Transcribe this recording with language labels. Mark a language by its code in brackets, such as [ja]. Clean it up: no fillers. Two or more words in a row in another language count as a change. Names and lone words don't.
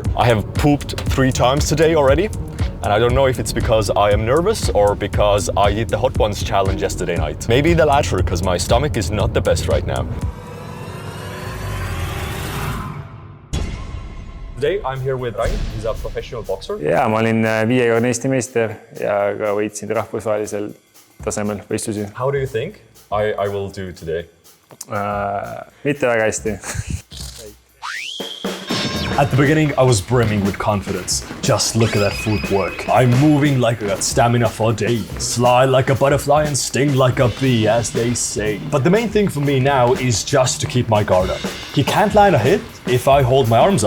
[en] I have pooped 3 times today already, and I don't know if it's because I am nervous or because I did the Hot Ones challenge yesterday night. Maybe the latter, because my stomach is not the best right now. Today I'm here with Ryan, he's a professional boxer. [et] Jaa, ma olin 5-korne Eesti meister ja ka võitsin rahvusvahelisel tasemel võistlusi. [en] How do you think I will do today? [et] Mitte väga hästi. [en] At the beginning, I was brimming with confidence. Just look at that footwork. I'm moving like I got stamina for days. Fly like a butterfly and sting like a bee, as they say. But the main thing for me now is just to keep my guard up. He can't land a hit if I hold my arms up.